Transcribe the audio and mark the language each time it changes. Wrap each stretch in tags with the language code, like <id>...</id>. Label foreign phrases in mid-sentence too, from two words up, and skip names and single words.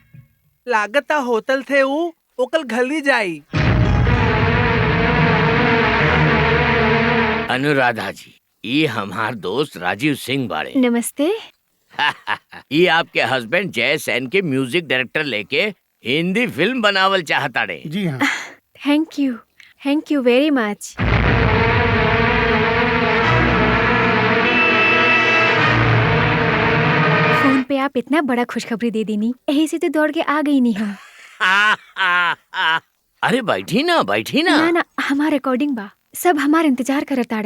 <bho>लागता होटल थे वो कल घली जाई। अनुराधा जी, ये हमार दोस्त राजीव सिंह बाड़े। नमस्ते। ये आपके हस्बैंड जय सेन के</bho> <en>music director</en> <bho>लेके हिंदी फिल्म बनावल चाहताड़े। जी हाँ।</bho> <en>thank you very much.</en> <bho>फोन पे आप इतना बड़ा खुशखबरी दे देनी, यही से तो दौड़ के आ गई नहीं हम। अरे बैठी ना ना हमार रिकॉर्डिंग बा, सब हमार इंतजार करत आड़े।</bho>